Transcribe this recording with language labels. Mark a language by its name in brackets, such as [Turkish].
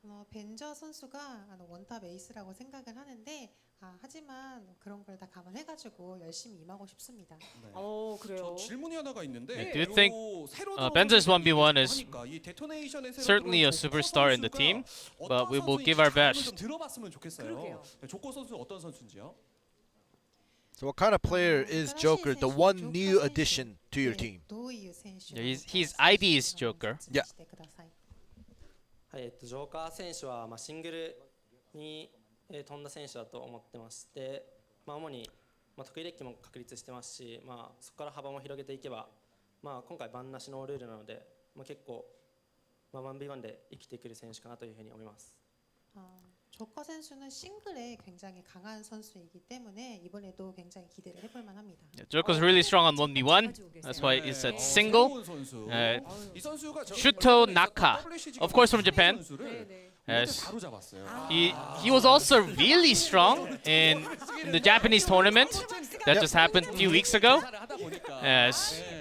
[Korean] 벤저 선수가 원탑 에이스라고 생각을 하는데 하지만 그런 걸 다 감안해가지고 열심히 임하고 싶습니다. 그래요. 질문이 하나가 있는데. [English] Do you think Benzer's 1v1 is certainly a superstar in the team, but we will give our best. [Korean] 들어봤으면 좋겠어요. 조코 선수 어떤 선수인지요? [English] So what kind of player is Joker, the one new addition to your team? Yeah, his ID is Joker. Yeah. [Japanese] ジョーカー選手はシングルに飛んだ選手だと思ってまして、主に得意デッキも確立してますし、そこから幅も広げていけば、今回バンなしのルールなので、結構1v1 で生きてくる選手かなというふうに思います。 [Korean] 조커 선수는 싱글에 굉장히 강한 선수이기 때문에 이번에도 굉장히 기대를 해볼 만합니다. [English] Yeah, Joker's really strong on 1v1. That's why he said single. Shuto Naka, of course from Japan. Yes. He was also really strong in the Japanese tournament that just happened a few weeks ago. Yes.